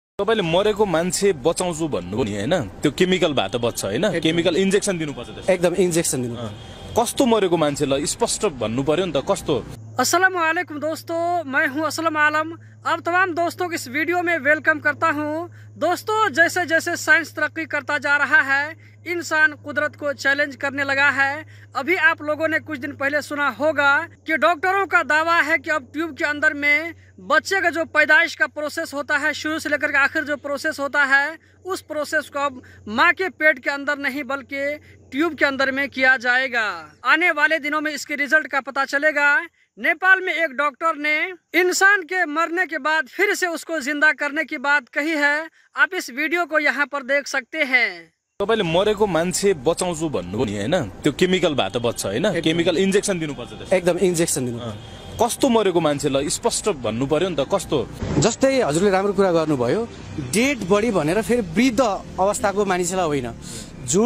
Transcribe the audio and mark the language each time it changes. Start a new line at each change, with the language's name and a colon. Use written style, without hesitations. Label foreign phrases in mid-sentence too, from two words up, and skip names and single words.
Nepali: तपाईले मरेको मान्छे बचाउँछु भन्नु नि हैन, त्यो केमिकल भए त बच्छ हैन,
English: chemical injection
Nepali: दिनुपर्छ त्यसको। एकदम इंजेक्सन दिनु। कस्तो मरेको मान्छेलाई स्पष्ट भन्नु पर्यो नि त कस्तो।
Arabic: السلام عليكم
Hindi: दोस्तों, मैं हूं असलम आलम। आप तमाम दोस्तों को इस वीडियो में वेलकम करता हूं। दोस्तों, जैसे जैसे साइंस तरक्की करता जा रहा है, इंसान कुदरत को चैलेंज करने लगा है। अभी आप लोगों ने कुछ दिन पहले सुना होगा कि डॉक्टरों का दावा है कि अब ट्यूब के अंदर में बच्चे का जो पैदाइश का प्रोसेस होता है, शुरू से लेकर के आखिर जो प्रोसेस होता है, उस प्रोसेस को अब माँ के पेट के अंदर नहीं बल्कि ट्यूब के अंदर में किया जाएगा। आने वाले दिनों में इसके रिजल्ट का पता चलेगा। नेपाल में एक डॉक्टर ने इंसान के मरने के बाद फिर से उसको जिंदा करने की बात कही है। आप इस वीडियो को यहाँ पर देख सकते हैं।
Nepali: तपाईले मरेको मान्छे बचाउँछु भन्नु नि हैन, त्यो केमिकल भए त बच्छ हैन,
English: chemical injection
Nepali: दिनुपर्छ त्यसको। एकदम इंजेक्सन दिनु। कस्तो मरेको मान्छेलाई स्पष्ट भन्नु पर्यो नि त कस्तो। जस्तै हजुरले राम्रो कुरा गर्नुभयो,
English: dead body
Nepali: भनेर फेरि वृद्ध अवस्थाको मानिसलाई होइन, जुन